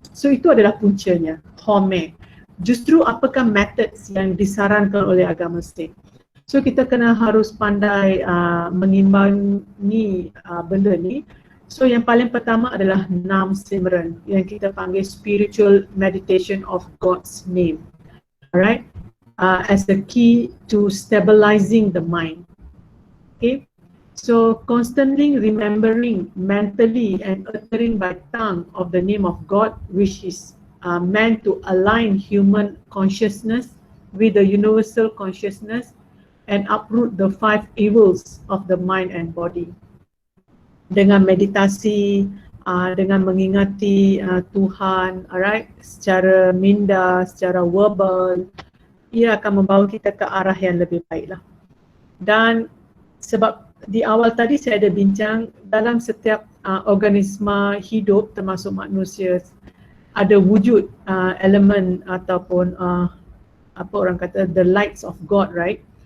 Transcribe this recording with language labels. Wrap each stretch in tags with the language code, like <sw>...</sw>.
<ms>So itu adalah puncanya, home. Justru apakah methods yang disarankan oleh agama state? So kita kena harus pandai mengimbangi benda ni. So yang paling pertama adalah nam simran yang kita panggil</ms> <en>spiritual meditation of God's name. Alright, as the key to stabilizing the mind. Okay, so constantly remembering mentally and uttering by tongue of the name of God, which is meant to align human consciousness with the universal consciousness and uproot the 5 evils of the mind and body.</en> <ms>Dengan meditasi, dengan mengingati Tuhan, alright, secara minda, secara verbal, ia akan membawa kita ke arah yang lebih baik lah. Dan sebab di awal tadi saya ada bincang, dalam setiap organisma hidup termasuk manusia ada wujud elemen ataupun apa orang kata</ms> <en>the lights of God,</en> <ms>right?</ms>